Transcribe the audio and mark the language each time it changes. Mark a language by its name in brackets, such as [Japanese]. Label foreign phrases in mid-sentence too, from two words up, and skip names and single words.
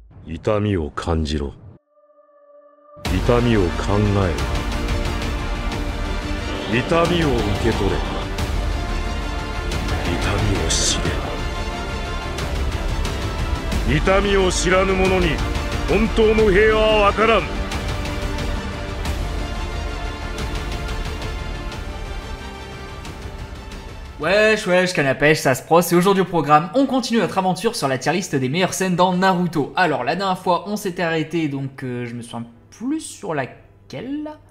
[Japanese] 痛みを感じろ。痛みを考えろ。痛みを受け取れ。痛みを知れ。痛みを知らぬ者に本当の平和はわからん。 [French] Wesh wesh canapèche, ça se pros, et aujourd'hui au programme, on continue notre aventure sur la tier list des meilleures scènes dans Naruto. Alors la dernière fois on s'était arrêté, donc je me souviens plus sur laquelle.